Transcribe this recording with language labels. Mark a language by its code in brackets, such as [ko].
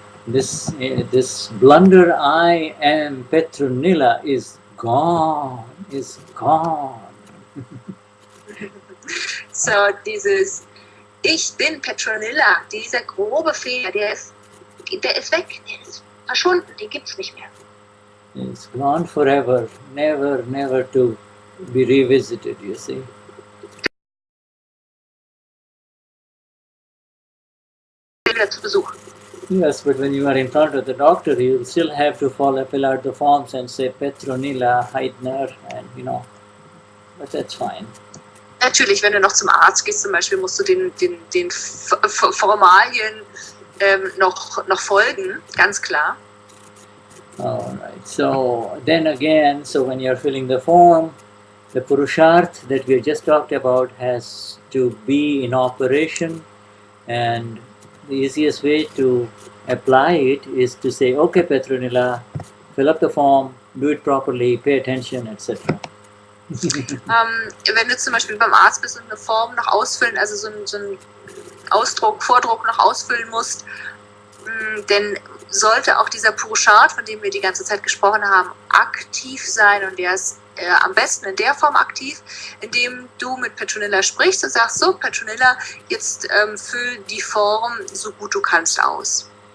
[en] This blunder I am Petronilla is gone, is gone. [de] So dieses Ich bin Petronilla, dieser grobe Fehler, der ist weg, der ist verschwunden, den gibt's nicht mehr. [en] It's gone forever, never, never to be revisited, you see. [de] Wieder zu Besuch. [en] Yes, but when you are in front of the doctor, you still have to fill out the forms and say Petronilla Heidner, and but that's fine. [de] Natürlich, wenn du noch zum Arzt gehst zum Beispiel, musst du den Formalien noch folgen, ganz klar. [en] Alright, so then again, so when you're filling the form, the Purusharth that we just talked about has to be in operation, and the easiest way to apply it is to say, okay Petronilla, fill up the form, do it properly, pay attention, etc. [de] Wenn du zum Beispiel beim Arzt bist und eine Form noch ausfüllen, also so einen Vordruck noch ausfüllen musst, dann sollte auch dieser Purusharth, von dem wir die ganze Zeit gesprochen haben, aktiv sein, und der ist am besten in der Form aktiv, indem du mit Petronilla sprichst und sagst, so Petronilla, jetzt füll die Form so gut du kannst aus.